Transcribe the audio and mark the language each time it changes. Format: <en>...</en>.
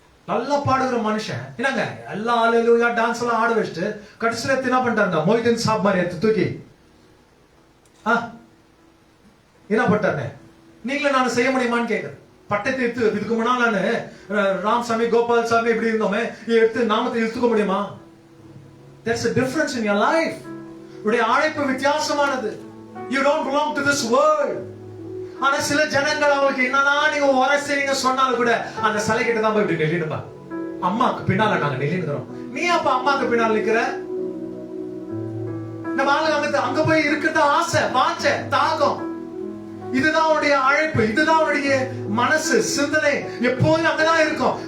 <ta>நல்லா பாடுகிற மனுஷன். என்னங்க எல்லா அலலுயா டான்ஸ் எல்லாம் ஆட வச்சுட்டு கடைசியில என்ன பண்ணிட்டாருங்க? மொய்தீன் சாப் மாதிரி எடுத்து தூக்கி என்ன பண்ணிட்டாருங்க? நீங்களும் நான் செய்ய முடியுமான்னு கேட்கிறேன். பட்டத்தை எடுத்து இதுக்கு முன்னால நான் ராமசாமி, கோபால் சாமி இப்படி இருந்தோமே, எடுத்து நாமத்தை இழுத்துக்க முடியுமா?</ta> <en>There's a difference in your life.</en> <ta>உடைய அழைப்பு வித்தியாசமானது.</ta> <en>You don't belong to this world.</en> <ta>ஆனா சில ஜனங்கள் அவங்களுக்கு என்னதான் நீங்க உரசீங்க சொன்னாலும் கூட அந்த சிலை கிட்ட தான் போய் இப்படி நெல்லிடுப்பா. அம்மாக்கு பின்னால நாங்க நெல்லிடுறோம். நீ அப்ப அம்மாக்கு பின்னால நிக்கிற? நம்ம ஆளுங்க அங்க போய் இருக்கிறத ஆசை, வாஞ்ச, தாகம். இதுதான் அவருடைய அழைப்பு, இதுதான் அவருடைய மனசு, சிந்தனை எப்போதும் அங்கதான் இருக்கும்.</ta>